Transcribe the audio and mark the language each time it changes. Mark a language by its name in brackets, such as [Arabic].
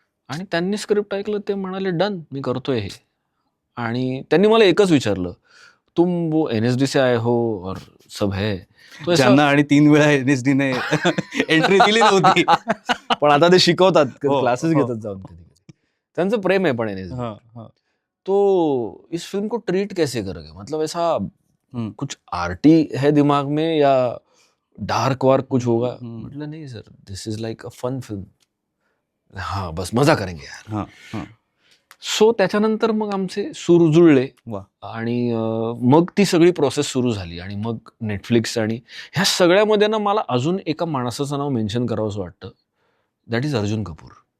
[Marathi] आणि त्यांनी स्क्रिप्ट ऐकलं, ते म्हणाले डन, मी करतोय हे. आणि त्यांनी मला एकच विचारलं, [Hindi] तुम वो NSD से आए हो और सब है. [Marathi] ज्यांना आणि 3 वेळा NSD ने एंट्री दिली नव्हती. पण आता ते शिकवतात, हो, क्लासेस हो. घेतात जाऊन कधी कधी. त्यांचं प्रेम आहे पण NSD. [Hindi] तो इस फिल्म को ट्रीट कैसे करोगे, मतलब ऐसा कुछ आर्टी है दिमाग में या डार्क वार्क कुछ होगा. [Marathi] म्हटलं नाही sir, [English] This is like a fun film. [Hindi] हा बस मजा करेंगे यार. [Marathi] सो त्याच्यानंतर मग आमचे सूर जुळले आणि मग ती सगळी प्रोसेस सुरू झाली. आणि मग नेटफ्लिक्स आणि ह्या सगळ्यामध्ये ना मला अजून एका माणसाचं नाव मेन्शन करावं असं वाटतं, [English] that is [Marathi] अर्जुन कपूर.